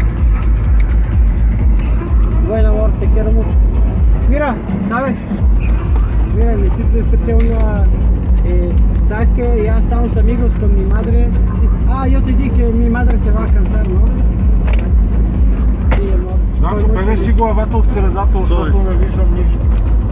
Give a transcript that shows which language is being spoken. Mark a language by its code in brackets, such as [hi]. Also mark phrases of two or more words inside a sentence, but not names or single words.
[es] Bueno, amor, te quiero mucho. Mira, ¿sabes? Mira, necesito decirte una... ¿sabes que ya estamos amigos con mi madre? Sí. Ah, yo te dije que mi madre se va a cansar, ¿no? Sí, amor. [bg] Значи, [es] Estoy muy [bg] бегай [es] feliz. [bg] си главата от средата, защото не виждам нищо.